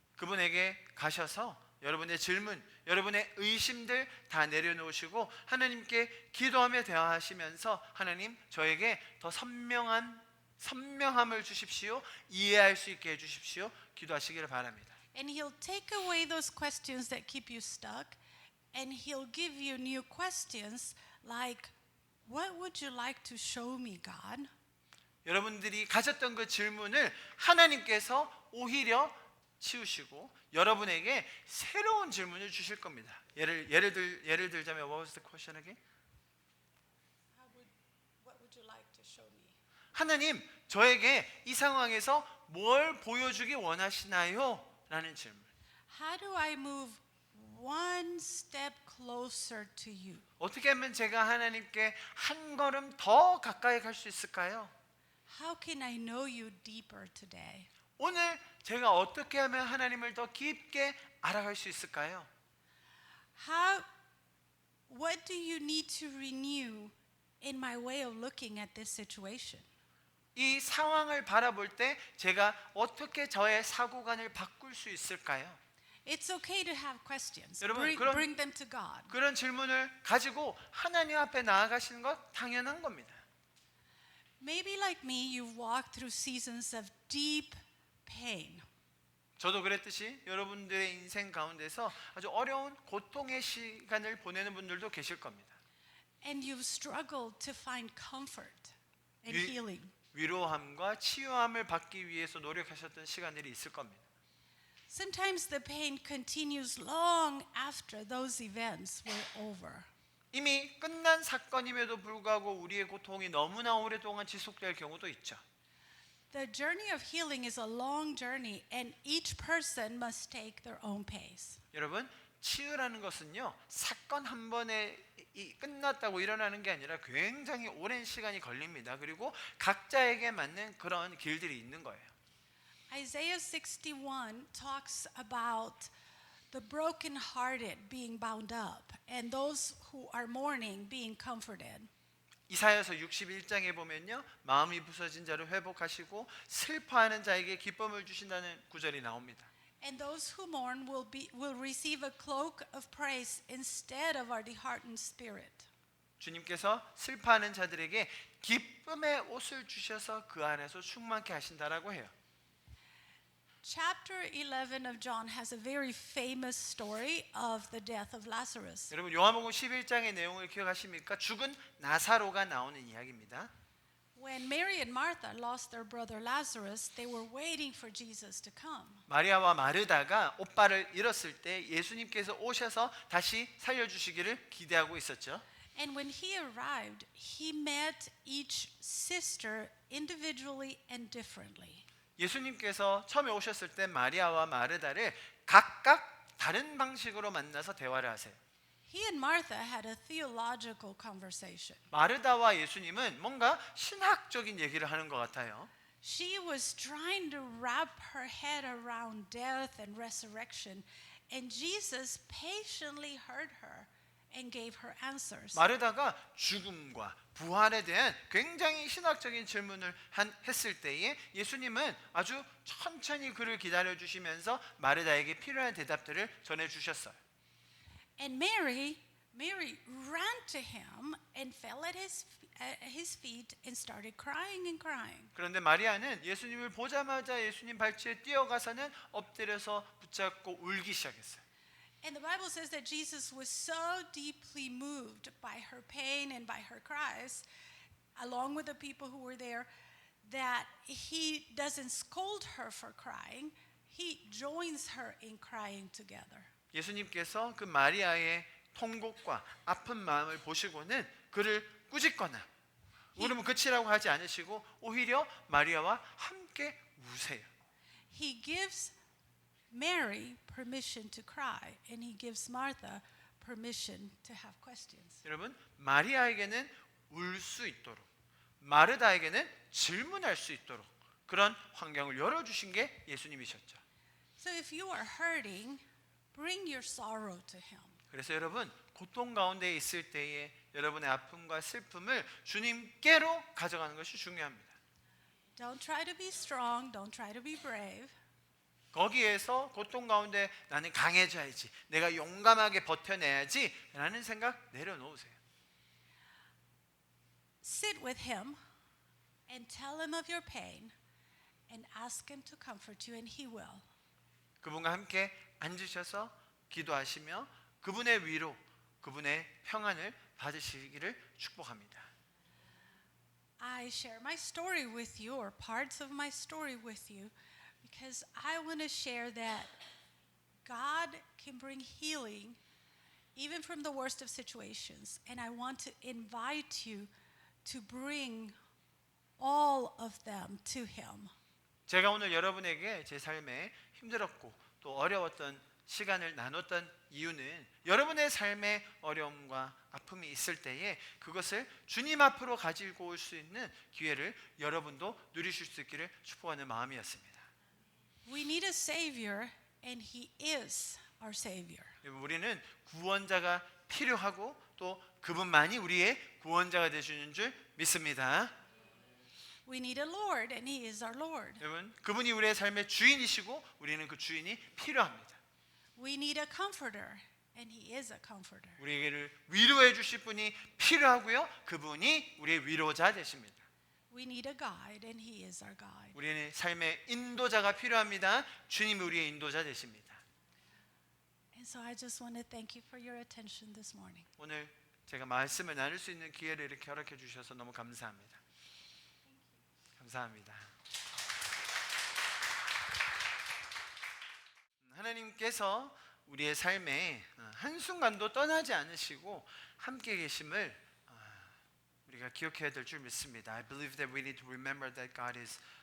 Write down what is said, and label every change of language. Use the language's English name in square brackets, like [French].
[Korean] 그분에게 가셔서 여러분의 질문, 여러분의 의심들 다 내려놓으시고 하나님께 기도하며 대화하시면서 하나님, 저에게 더 선명함을 주십시오. 이해할 수 있게 해주십시오. 기도하시기를 바랍니다. [English] And he'll take away those questions that keep you stuck and he'll give you new questions like, what would you like to show me, God? [Korean] 여러분들이 가졌던 그 질문을 하나님께서 오히려 치우시고 여러분에게 새로운 질문을 주실 겁니다. 예를 들자면 [English] what was the question again? What would you like to show me? [Korean] 하나님, 저에게 이 상황에서 뭘 보여주기 원하시나요? 라는 질문. [English] How do I move one step closer to you? [Korean] 어떻게 하면 제가 하나님께 한 걸음 더 가까이 갈 수 있을까요? [English] How can I know you deeper today? [Korean] 오늘 제가 어떻게 하면 하나님을 더 깊게 알아갈 수 있을까요? [English] What do you need to renew in my way of looking at this situation? [Korean] 이 상황을 바라볼 때 제가 어떻게 저의 사고관을 바꿀 수 있을까요? [English] It's okay to have questions. [Korean] 여러분, [English] Bring them to God. [Korean] 그런 질문을 가지고 하나님 앞에 나아가시는 것 당연한 겁니다. [English] Maybe like me, you've walked through seasons of deep pain. [Korean] 저도 그랬듯이 여러분들의 인생 가운데서 아주 어려운 고통의 시간을 보내는 분들도 계실 겁니다. [English] And you've struggled to find comfort and healing. [Korean] 위로함과 치유함을 받기 위해서 노력하셨던 시간들이 있을 겁니다. [English] Sometimes the pain continues long after those events were over. [Korean] 이미 끝난 사건임에도 불구하고 우리의 고통이 너무나 오랫동안 지속될 경우도 있죠. [English] The journey of healing is a long journey, and each person must take their own pace. [Korean] 여러분, 치유라는 것은요, 사건 한 번에 끝났다고 일어나는 게 아니라 굉장히 오랜 시간이 걸립니다. 그리고 각자에게 맞는 그런 길들이 있는 거예요. [English] Isaiah 61 talks about the brokenhearted being bound up and those who are mourning being comforted. [Korean] 이사야서 61장에 보면요, 마음이 부서진 자를 회복하시고 슬퍼하는 자에게 기쁨을 주신다는 구절이 나옵니다. [English] And those who mourn will receive a cloak of praise instead of our disheartened spirit. [Korean] 주님께서 슬퍼하는 자들에게 기쁨의 옷을 주셔서 그 안에서 충만케 하신다라고 해요. [English] Chapter 11 of John has a very famous story of the death of Lazarus. [Korean] 여러분, 요한복음 11장의 내용을 기억하십니까? 죽은 나사로가 나오는 이야기입니다. [English] When Mary and Martha lost their brother Lazarus, they were waiting for Jesus to come. [Korean] 마리아와 마르다가 오빠를 잃었을 때 예수님께서 오셔서 다시 살려주시기를 기대하고 있었죠. [English] And when he arrived, he met each sister individually and differently. [Korean] 예수님께서 처음에 오셨을 때 마리아와 마르다를 각각 다른 방식으로 만나서 대화를 하세요. [English] He and Martha had a theological conversation. [Korean] 마르다와 예수님은 뭔가 신학적인 얘기를 하는 것 같아요. [English] She was trying to wrap her head around death and resurrection, and Jesus patiently heard her and gave her answers. [Korean] 마르다가 죽음과 부활에 대한 굉장히 신학적인 질문을 했을 때에 예수님은 아주 천천히 그를 기다려 주시면서 마르다에게 필요한 대답들을 전해 주셨어요. [English] And Mary ran to him and fell at his feet and started crying and crying. [Korean] 그런데 마리아는 예수님을 보자마자 예수님 발치에 뛰어가서는 엎드려서 붙잡고 울기 시작했어요. [English] And the Bible says that Jesus was so deeply moved by her pain and by her cries, along with the people who were there, that he doesn't scold her for crying. He joins her in crying together. [Korean] 예수님께서 그 마리아의 통곡과 아픈 마음을 보시고는 그를 꾸짖거나 울음은 끝이라고 하지 않으시고 오히려 마리아와 함께 우세요. [English] He gives Mary permission to cry, and he gives Martha permission to have questions. [Korean] 여러분, 마리아에게는 울 수 있도록, 마르다에게는 질문할 수 있도록 그런 환경을 열어주신 게 예수님이셨죠. [English] So if you are hurting, bring your sorrow to him. [Korean] 그래서 여러분, 고통 가운데 있을 때에 여러분의 아픔과 슬픔을 주님께로 가져가는 것이 중요합니다. [English] Don't try to be strong, don't try to be brave. [Korean] 거기에서 고통 가운데 나는 강해져야지, 내가 용감하게 버텨내야지 라는 생각 내려놓으세요. [English] Sit with him and tell him of your pain and ask him to comfort you, and he will. [Korean] 그분과 함께 앉으셔서 기도하시며 그분의 위로, 그분의 평안을 받으시기를 축복합니다. [English] I share my story with you, or parts of my story with you, because I want to share that God can bring healing even from the worst of situations. And I want to invite you to bring all of them to him. [Korean] 제가 오늘 여러분에게 제 삶에 힘들었고 또 어려웠던 시간을 나눴던 이유는 여러분의 삶에 어려움과 아픔이 있을 때에 그것을 주님 앞으로 가지고 올 수 있는 기회를 여러분도 누리실 수 있기를 축복하는 마음이었습니다. [English] We need a savior, and he is our savior. [Korean] 우리는 구원자가 필요하고 또 그분만이 우리의 구원자가 되시는 줄 믿습니다. [English] We need a Lord, and he is our Lord. [Korean] 여러분, 그분이 우리의 삶의 주인이시고 우리는 그 주인이 필요합니다. [English] We need a comforter, and he is a comforter. [Korean] 우리에게를 위로해 주실 분이 필요하고요. 그분이 우리의 위로자 되십니다. [English] We need a guide, and he is our guide. [Korean] 우리는 삶의 인도자가 필요합니다. 주님이 우리의 인도자 되십니다. [English] And so I just want to thank you for your attention this morning. [Korean] 오늘 제가 말씀을 나눌 수 있는 기회를 이렇게 허락해 주셔서 너무 감사합니다. 감사합니다. 하나님께서 우리의 삶에 한순간도 떠나지 않으시고 함께 계심을 우리가 기억해야 될 줄 믿습니다. [English] I believe that we need to remember that God is